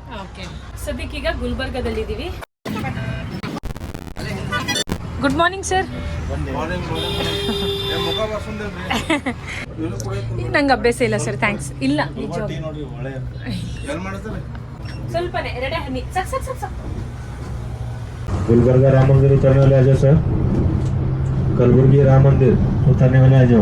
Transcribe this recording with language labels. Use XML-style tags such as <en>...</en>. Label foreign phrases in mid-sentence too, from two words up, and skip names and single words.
<kn>ಓಕೆ. ಸದ್ಯಕ್ಕೀಗ ಗುಲ್ಬರ್ಗದಲ್ಲಿದ್ದೀವಿ.</kn> <en>good morning sir.</en> <kn>ನಂಗೆ ಅಭ್ಯಾಸ ಇಲ್ಲ ಸರ್, ಥ್ಯಾಂಕ್ಸ್. ಇಲ್ಲ ಸ್ವಲ್ಪನೇ, 2 ಹನಿ ಸಾಕು.</kn> <hi>गुलबर्गा राम मंदिर उतरने वाले आ जाओ सर. कलबुर्गी राम मंदिर उतरने वाले आ जाओ.</hi>